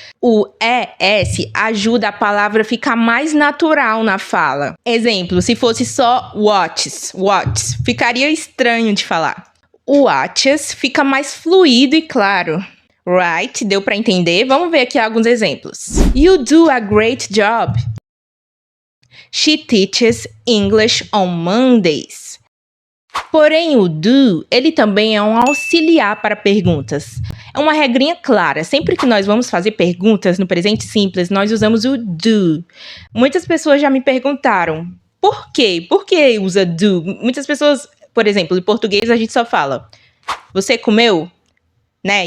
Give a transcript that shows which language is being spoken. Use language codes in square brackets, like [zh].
[pt] O ES ajuda a palavra a ficar mais natural na fala. Exemplo, se fosse só watches, ficaria estranho de falar. O watches fica mais fluido e claro. Right? Deu para entender? Vamos ver aqui alguns exemplos. [en] You do a great job. She teaches English on Mondays. [pt] Porém, o do, ele também é um auxiliar para perguntas. É uma regrinha clara. Sempre que nós vamos fazer perguntas no presente simples, nós usamos o do. Muitas pessoas já me perguntaram, por quê? Por que usa do? Muitas pessoas, por exemplo, em português a gente só fala, você comeu? Né?